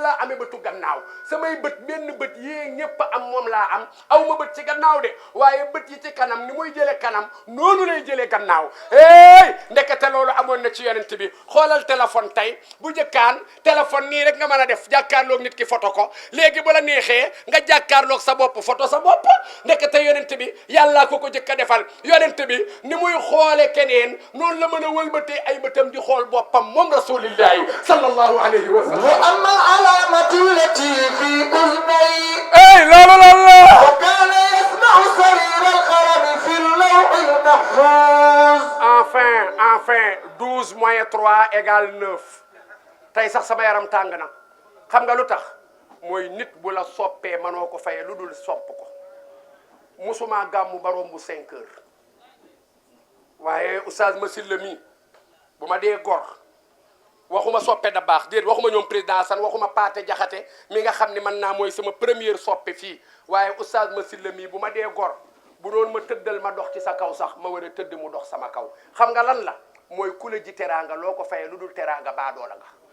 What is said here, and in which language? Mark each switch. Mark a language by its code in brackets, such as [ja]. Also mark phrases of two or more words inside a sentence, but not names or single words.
[wo] laa amee bëtu gannaaw samay bët benn bët yee ñëpp am moom laa am aw ma bët ci gannaaw de waaye bët yi ci kanam ni muy jëlee kanam noonu lay jëlee gannaaw ndekete loolu amoon na ci yonent bi xoolal téléphone tey bu jëkkaan téléphone nii rek nga mën a def jàkkaarloog nit ki photo ko léegi bu la neexee nga jàkkaarloog sa bopp photo sa bopp ndekete yonent bi yàllaa ko jëkk a defal yonent bi ni muy xoole keneen noonu la mën a wëlbatee ay bëtam di xool boppam moom [ar] رسول الله صلى الله عليه وسلم وأما العلامة التي في أذني [wo] loolu lan la [ar] وكان يسمع صرير القلم في اللوح المحفوظ [wo] enfin [fr] 12 moins 3 égale 9 [wo] tey sax sama yaram tàng na xam nga lu tax mooy nit bu la soppee manoo ko faye lu dul sopp ko musuma gàmmu ba romb 5 heures waaye oustaz Massylla mi bu ma dee gor waxuma soppe da baax déet waxuma ñoom président Assane waxuma Paate Jaxate mi nga xam ni man naa mooy sama première soppe fii waaye oustaz Massylla mi bu ma dee gor bu doon ma tëddal ma dox ci sa kaw sax ma war a tëdd mu dox sama kaw xam nga lan la mooy ku la ji teraanga loo ko fayee lu dul teraanga baadoola nga